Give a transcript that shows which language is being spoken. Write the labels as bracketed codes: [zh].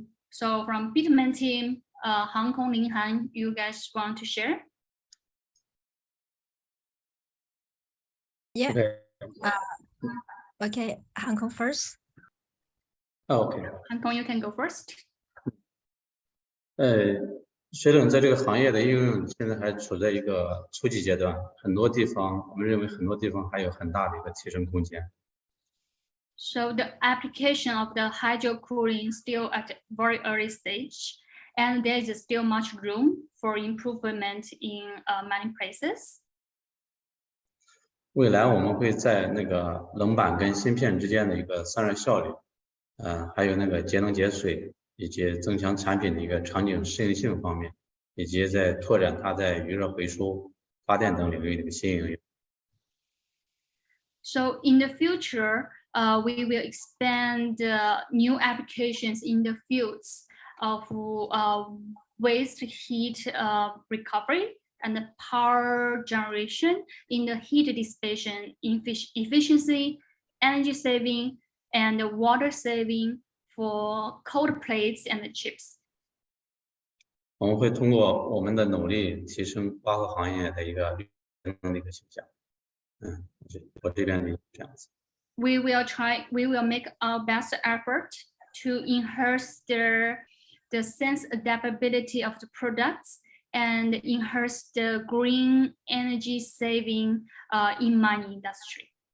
[en] So from Bitmain team, Hong Kong, Linghan, you guys want to share? Yeah. Okay. Okay, Hong Kong first. OK。 Hong Kong, you can go first. [zh] 水冷在这个行业的应用现在还处在一个初级阶段，很多地方我们认为很多地方还有很大的一个提升空间。 [en] So the application of the hydro cooling is still at a very early stage, and there is still much room for improvement in many places. [zh] 未来我们会在那个冷板跟芯片之间的一个散热效率，还有那个节能节水，以及增强产品的一个场景适应性方面，以及在拓展它在余热回收、发电等领域的一个新应用。 [en] So in the future, we will expand new applications in the fields of waste heat recovery and power generation in the heat dissipation efficiency, energy saving, and water saving for cold plates and chips. [zh] 我们会通过我们的努力提升光伏行业的一个绿能的一个形象。我这边是这样子。 [en] We will make our best effort to enhance the sense adaptability of the products and enhance the green energy saving in mining industry.